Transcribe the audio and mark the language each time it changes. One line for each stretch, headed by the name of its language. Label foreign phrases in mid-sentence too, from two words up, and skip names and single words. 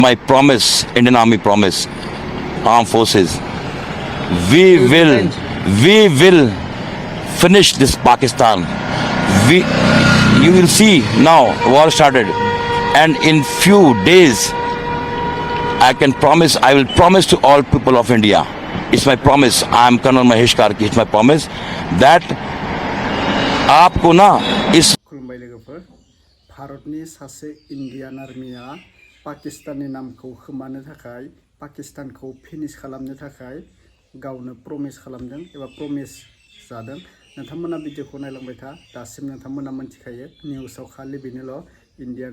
English: My promise, Indian Army promise, armed forces, we will finish this Pakistan. You will see now, war started, and in few days, I will promise to all people of India. It's my promise. I am Colonel Mahesh Karki. It's my promise that
Hindi: आपको ना इस
Bodo: खुलुमबाय लोगोफोर भारतनि सासे इन्डियान आर्मिया पाकिस्ताननि नामखौ खोमानो थाखाय पाकिस्तानखौ फिनिश खालामनो थाखाय गावनो प्रमिस खालामदों एबा प्रमिस जादों नोंथांमोना भिडिअखौ नायलांबाय था दासिम नोंथांमोना मोनथिखायो निउसाव खालि बेनोल' इन्डियान